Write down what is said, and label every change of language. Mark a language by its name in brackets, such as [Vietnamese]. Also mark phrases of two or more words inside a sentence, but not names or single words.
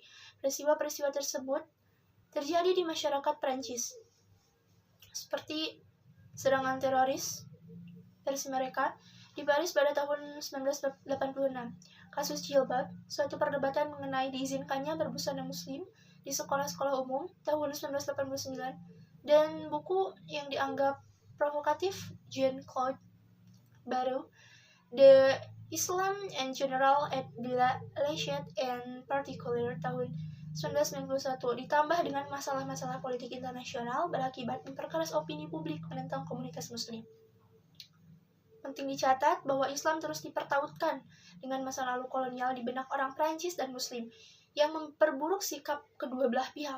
[Indonesian] Peristiwa-peristiwa tersebut terjadi di masyarakat Prancis, seperti serangan teroris versi mereka di Paris pada tahun 1986, kasus jilbab, suatu perdebatan mengenai diizinkannya berbusana muslim di sekolah-sekolah umum tahun 1989, dan buku yang dianggap provokatif Jean-Claude Barrot, The Islam in General et de la Laïcité en Particulier tahun 1991, ditambah dengan masalah-masalah politik internasional berakibat memperkeras opini publik menentang komunitas muslim. Penting dicatat bahwa Islam terus dipertautkan dengan masa lalu kolonial di benak orang Prancis dan Muslim yang memperburuk sikap kedua belah pihak.